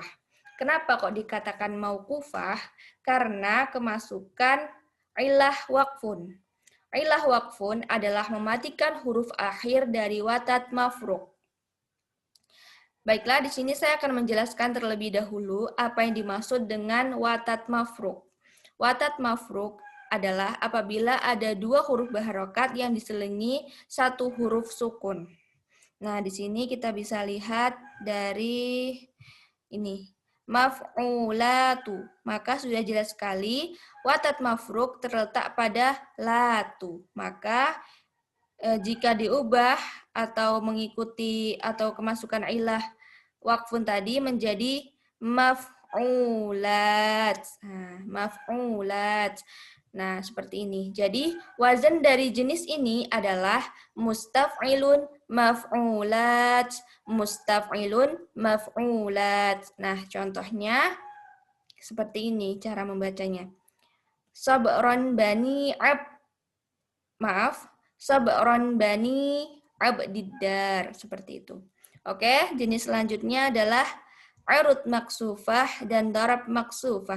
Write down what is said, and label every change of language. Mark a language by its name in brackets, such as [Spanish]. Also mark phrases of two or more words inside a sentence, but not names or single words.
[Indonesian] Kenapa kok dikatakan mauqufah? Karena kemasukan [Arabic] علة وقف. علة وقف [Indonesian] adalah mematikan huruf akhir dari [Arabic] وتد مفروق. [Indonesian] Baiklah, di sini saya akan menjelaskan terlebih dahulu apa yang dimaksud dengan [Arabic] وتد مفروق. وتد مفروق [Indonesian] adalah apabila ada 2 huruf berharokat yang diselingi 1 huruf sukun. Nah, di sini kita bisa lihat dari ini. Maf'ulatu. Maka sudah jelas sekali [Arabic] وتد مفروق [Indonesian] terletak pada latu. Maka jika diubah atau mengikuti atau kemasukan [Arabic] علة وقف [Indonesian] tadi menjadi maf'ulat. Nah, maf'ulat. Nah, seperti ini. Jadi, wazan dari jenis ini adalah [Arabic] مستفعلن مفعولات مستفعلن مفعولات. [Indonesian] Nah, contohnya seperti ini cara membacanya. [Arabic] صبرا بني صبرا بني عبد الدار. [Indonesian] Seperti itu. Oke, jenis selanjutnya adalah [Arabic] عروض مكسوفة [Indonesian] dan [Arabic] ضرب مكسوفة.